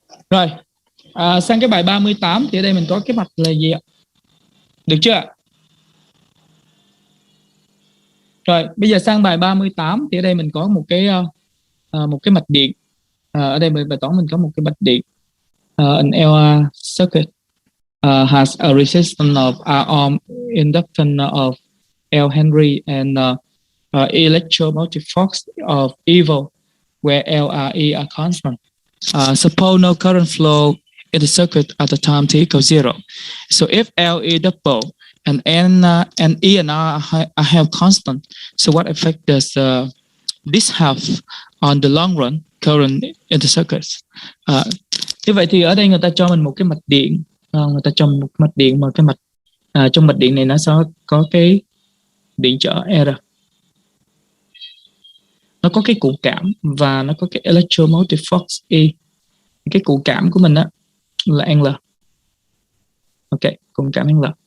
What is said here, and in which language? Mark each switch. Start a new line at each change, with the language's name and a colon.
Vietnamese: Rồi, sang cái bài 38 thì ở đây mình có cái mạch là gì ạ? Được chưa ạ? Rồi, bây giờ sang bài 38 thì ở đây mình có một cái mạch điện. Ở đây bài toán mình có một cái mạch điện.
English: An LR circuit has a resistance of R ohm, inductance of L Henry, and electromotive force of E volt, where L, R, E are constant. Suppose no current flow in the circuit at the time t equals 0. So if L is double and N and E and R are held constant, so what effect does this have on the long run current in the circuits.
Vietnamese: Như vậy thì ở đây người ta cho mình một cái mạch điện, người ta cho mình một mạch điện mà cái mạch trong mạch điện này nó sẽ có cái điện trở R, nó có cái cụ cảm và nó có cái electromotive force E. Cái cụ cảm của mình á là L. Ok, cụ cảm L.